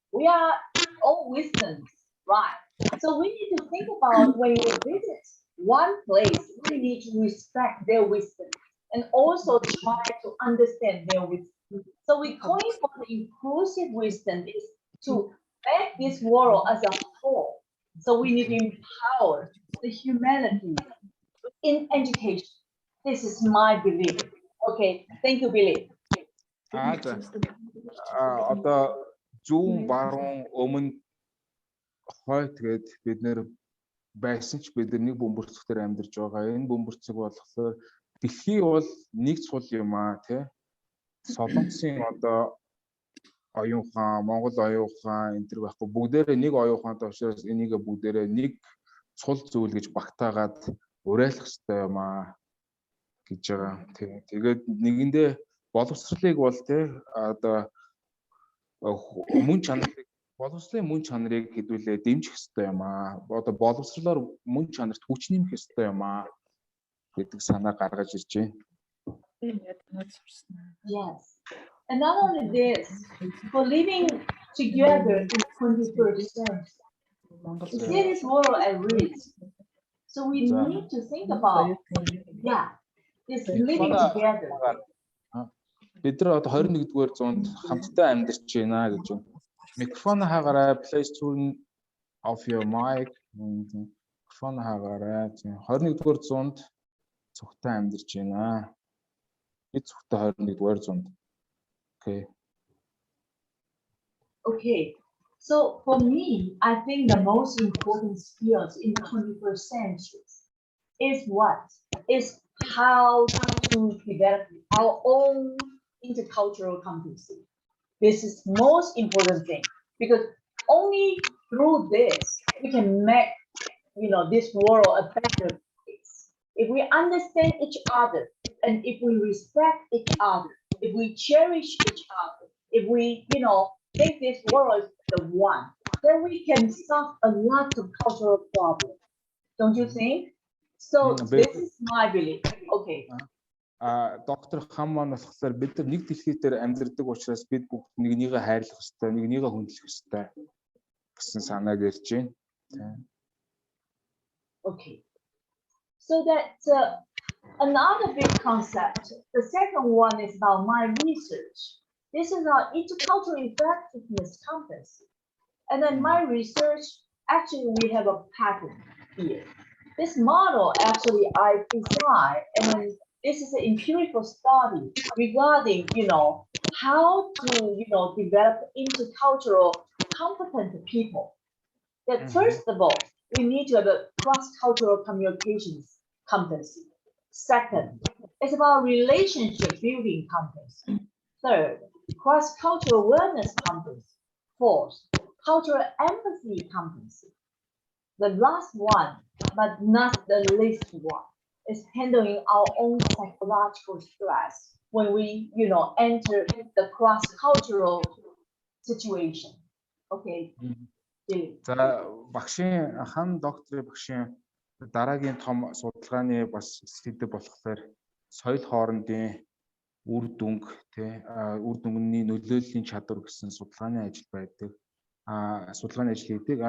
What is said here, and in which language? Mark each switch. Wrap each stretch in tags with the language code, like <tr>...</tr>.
<en>We are all wisdoms, right? So we need to think about when we visit one place, we need to respect their wisdom and also try to understand their wisdom. So we calling for the inclusive wisdom is to make this world as a whole. So we need to empower the humanity in education. This is my belief. Okay, thank you, Billy.</en> <mn>Одоо зүүн баруун өмнө хой тэгээд бид нэр байсан ч бид нэг бөмбөрцөгтөр амьдарч байгаа. Энэ бөмбөрцөг болохоор дэлхий бол нэг цул юм тий. Солонгосын одоо оюун ухаан, Монгол оюун ухаан энэ төр байхгүй. Бүгдээрээ нэг оюун ухаантай учраас энийг бүгдээрээ нэг цул зүйл гэж багтаагаад уриалах хэрэгтэй юм гэж байгаа. Тэгээд нэгэндээ боловсролыг бол тий одоо мөн чанарыг боловсролын мөн чанарыг хэдүүлээ дэмжих хэрэгтэй юм Одоо боловсролоор мөн чанарт хүч нэмэх хэрэгтэй юм гэдэг санаа гаргаж ирж байна.</mn> <en>Yes. And not only this, for living together in 21st century, we see this world at risk. So we need to think about, this living together.</en> <mn>Бид нар одоо 21-р зуунд хамтдаа амьдарч байна гэж байна. Микрофон хаагаарай,</mn> <en>please turn off your mic.</en> <mn>Микрофон хаагаарай. 21-р зуунд цогтой амьдарч байна. Бид цогтой 21-р зуунд. Okay.</mn> <en>Okay. So for me, I think the most important skills in the 21st century is what? Is how to develop our own intercultural competency. This is most important thing because only through this we can make this world a better place. If we understand each other and if we respect each other, if we cherish each other, if we think this world is the one, then we can solve a lot of cultural problems. Don't you think? So this is my belief. Okay.</en> <mn>Доктор Хам маань болохоор бид нар нэг дэлхий дээр амьдардаг учраас бид бүгд нэгнийгээ хайрлах ёстой, нэгнийгээ хүндлэх ёстой гэсэн санааг ярьж байна.</mn> <en>Okay. So that's another big concept. The second one is about my research. This is our intercultural effectiveness competency. And then my research, actually we have a pattern here. This model actually I designed, and then this is an empirical study regarding, how to, develop intercultural competent people. That first of all, we need to have a cross-cultural communications competency. Second, it's about relationship building competency. Third, cross-cultural awareness competency. Fourth, cultural empathy competency. The last one, but not the least one, is handling our own psychological stress when we, enter the cross-cultural situation. Okay.</en> <mn>За багшийн хан докторийн багшийн дараагийн том судалгааны бас сэдэв болохоор соёл хоорондын үр дүнг үр дүнгийн нөлөөллийн чадвар гэсэн судалгааны ажил байдаг. Судалгааны ажил хийдэг.</mn>